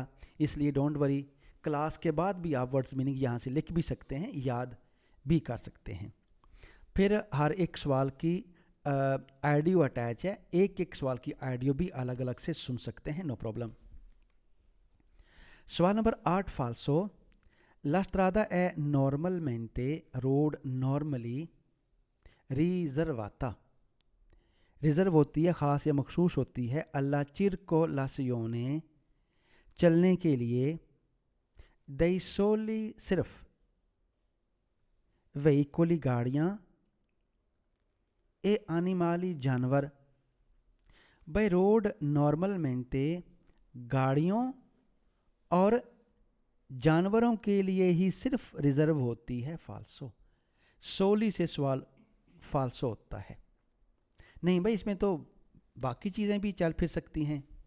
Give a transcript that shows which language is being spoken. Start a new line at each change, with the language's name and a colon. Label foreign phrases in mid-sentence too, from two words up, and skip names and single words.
Hindi: इसलिए
English: don't worry,
Hindi: क्लास के बाद भी आप
English: words meaning
Hindi: यहाँ से लिख भी सकते हैं, याद भी कर सकते हैं। फिर हर एक सवाल की ऑडियो अटैच है, एक एक सवाल की ऑडियो भी अलग अलग से सुन सकते हैं,
English: no problem.
Hindi: सवाल नंबर 8 फाल्सो।
Italian: La strada è normalmente
English: road normally
Hindi: रिजर्वाता रिजर्व होती है, ख़ास या मखसूस होती है,
Italian: alla circolazione
Hindi: चलने के लिए,
Italian: dei soli सिर्फ, veicoli गाड़ियाँ, e animali जानवर।
English: by road
Hindi: नॉर्मलमेंटे गाड़ियों और जानवरों के लिए ही सिर्फ रिजर्व होती है, फाल्सो। सोली से सवाल फाल्सो होता है। नहीं भाई, इसमें तो बाकी चीज़ें भी चल फिर सकती हैं।